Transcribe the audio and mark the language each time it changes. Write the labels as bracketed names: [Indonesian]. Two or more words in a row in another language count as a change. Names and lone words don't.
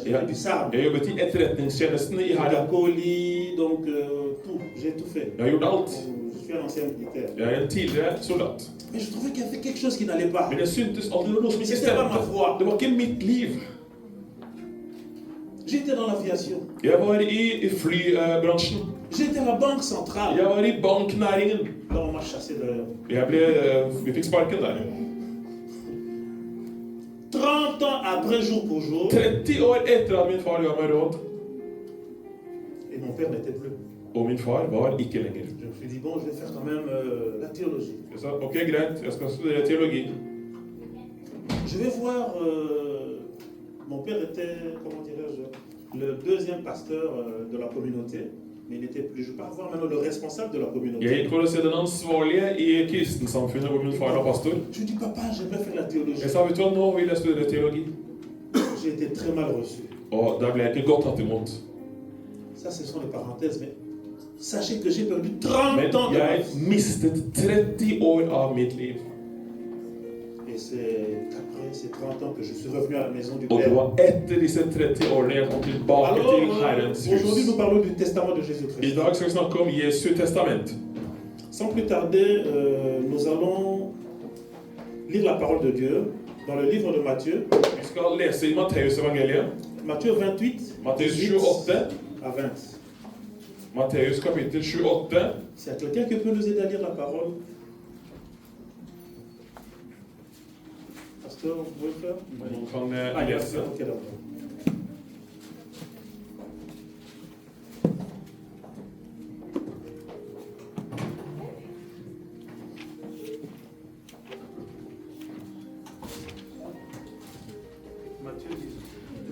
[French] J'ai fait du SAR, [Norwegian] Jeg jobbet i etterretningstjenesten i hæren. [French] Colis, donc tout. J'ai tout fait. [Norwegian] Jeg har gjort alt. [French] Je suis un ancien militaire. [Norwegian] Jeg er en tidligere soldat. [French] Mais je trouvais qu'il y avait quelque chose qui n'allait pas. [Norwegian] Men jeg syntes alltid det var noe som ikke [French] C'était pas ma [Norwegian] stemte. [French] foi. [Norwegian] Det var ikke mitt liv. [French] J'étais dans l'aviation. [Norwegian] Jeg var i flybransjen. [French] J'étais à la banque centrale. [Norwegian] Jeg var i banknæringen. [French] Là, on m'a chassé d'ailleurs. [Norwegian] Vi fikk sparken der. [French] 30 ans après, jour pour jour, [Norwegian] 30 år etter at min far ga meg råd, [French] et mon père n'était plus. [Norwegian] og min far var ikke lenger. [French] Je me suis dit, bon, je vais faire quand même la théologie. [Norwegian] Jeg sa, ok, greit, jeg skal studere teologi. [French] Je vais voir, mon père était, comment dirais-je, le deuxième pasteur de la communauté, mais il n'était plus, je vais pas voir maintenant le responsable de la [Norwegian] Jeg [French] communauté. [Norwegian] gikk for å se den ansvarlige i kristensamfunnet hvor min far var pastor. [French] Je lui dis, papa, j'aimerais faire la théologie. [Norwegian] Jeg sa, vet du hva, nå vil jeg studere teologi. [French] J'ai été très mal reçu. [Norwegian] Og der ble jeg ikke godt tatt imot. [French] Ça, ce sont les parenthèses, mais sachez que j'ai perdu 30 [Norwegian] Men [French] ans de ma [Norwegian] jeg [French] vie. [Norwegian] mistet 30 år av mitt liv. [French] Et c'est après ces 30 ans que je suis revenu à la maison du [Norwegian] Og det [French] Père. [Norwegian] var etter disse 30 årene jeg kom tilbake [French] Alors, [Norwegian] til Herrens [French] aujourd'hui, nous [Norwegian] hus. [French] parlons du testament de [Norwegian] I [French] Jésus-Christ. [Norwegian] dag skal vi snakke om Jesu testament. [French] Sans plus tarder, nous allons lire la parole de Dieu dans le livre de Matthieu, [Norwegian] Vi skal lese i Matteus-evangeliet. [French] Matthieu 28, [Norwegian] Matteus [French] 18 [Norwegian] 28. [French] à 20. [Norwegian] Matteus kapittel 28. [French] S'il y a quelqu'un qui peut nous aider à lire la parole, parce Pasteur, vous pouvez le faire? [Norwegian] Noen kan [French] Ah, il y a [Norwegian] lese. [French] Ok, d'accord. Matthieu 18.